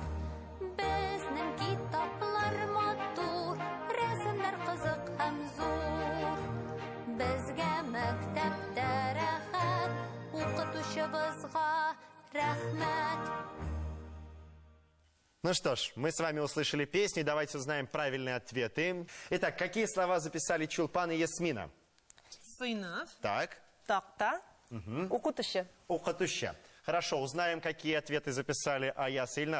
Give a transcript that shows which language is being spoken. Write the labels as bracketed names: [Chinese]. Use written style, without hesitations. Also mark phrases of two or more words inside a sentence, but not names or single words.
[Tatar] Безнең китаплар матур, рәсемнәр кызык һәм зур. Безгә мәктәптә рәхәт, укытучыбызга рәхмәт. [Russian] Ну что ж, мы с вами услышали песню, давайте узнаем правильные ответы. Итак, какие слова записали Чулпан и Ясмина? [Tatar] Сыйнов, [Russian] Так. [Tatar] такта, укутыще. Укытуща. [Russian] Хорошо, узнаем, какие ответы записали Аяс и Ильнар.